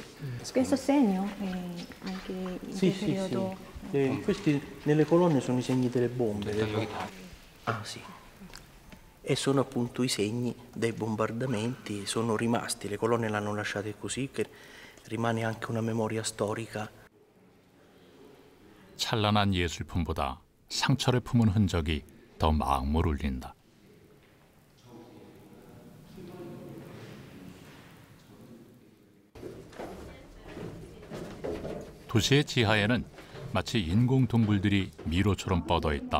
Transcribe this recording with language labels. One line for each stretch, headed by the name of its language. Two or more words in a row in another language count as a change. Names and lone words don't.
Italian: Questo segno anche in quel periodo? Sì. Questi nelle colonne sono i segni delle bombe. Ah sì. E sono appunto i segni dei bombardamenti, sono rimasti, le colonne l'hanno lasciate così, che rimane anche una memoria storica.
Korean: 찬란한 예술품보다 상처를 품은 흔적이 더 마음을 울린다. 도시의 지하에는 마치 인공 동굴들이 미로처럼 뻗어 있다.